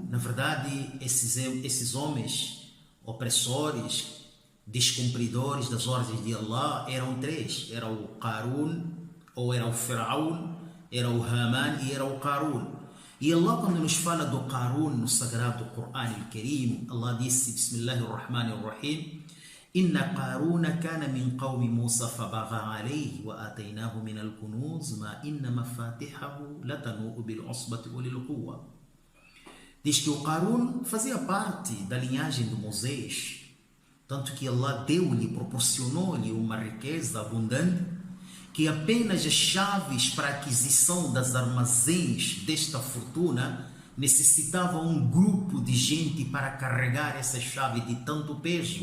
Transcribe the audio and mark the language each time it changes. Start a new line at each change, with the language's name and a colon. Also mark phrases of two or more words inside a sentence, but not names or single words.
Portuguese: Na verdade, esses homens opressores, descumpridores das ordens de Allah, eram 3. Era o Qarun, ou era o Faraó, era o Haman e era o Qarun. E Allah, quando nos fala do Qarun no sagrado Corão al-Karim, Allah disse:
Arabic: بسم الله الرحمن الرحيم إن قارون كان من قوم موسى فبغى عليهم وآتيناه من الكنوز ما إن مفاتحه لتنوء بالعصبة أولي القوة.
Portuguese: Diz que o Qarun fazia parte da linhagem de Moisés, tanto que Allah proporcionou-lhe uma riqueza abundante, que apenas as chaves para a aquisição das armazéns desta fortuna necessitavam um grupo de gente para carregar essa chave de tanto peso.